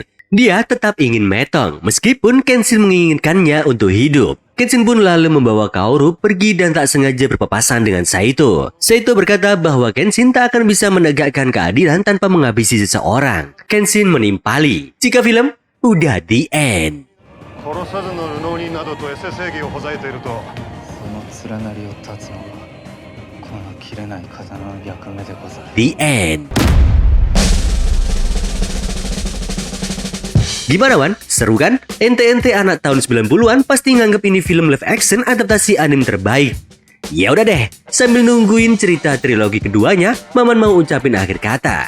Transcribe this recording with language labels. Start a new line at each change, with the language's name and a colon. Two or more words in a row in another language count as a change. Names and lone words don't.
Indonesian: Dia tetap ingin metong, meskipun Kenshin menginginkannya untuk hidup. Kenshin pun lalu membawa Kaoru pergi dan tak sengaja berpapasan dengan Saito. Saito berkata bahwa Kenshin tak akan bisa menegakkan keadilan tanpa menghabisi seseorang. Kenshin menimpali. Jika film, udah
English: the end.
Japanese: 殺さずの流浪人などとエセ正義をほざいているとその連なりを断つのがこの切れない刀の役目でござる。
English: The end.
Indonesian: Gimana Wan? Seru kan? Ente-ente anak tahun 90-an pasti nganggep ini film
English: live action
Indonesian: adaptasi anime terbaik. Ya udah deh, sambil nungguin cerita trilogi keduanya, Maman mau ucapin akhir kata.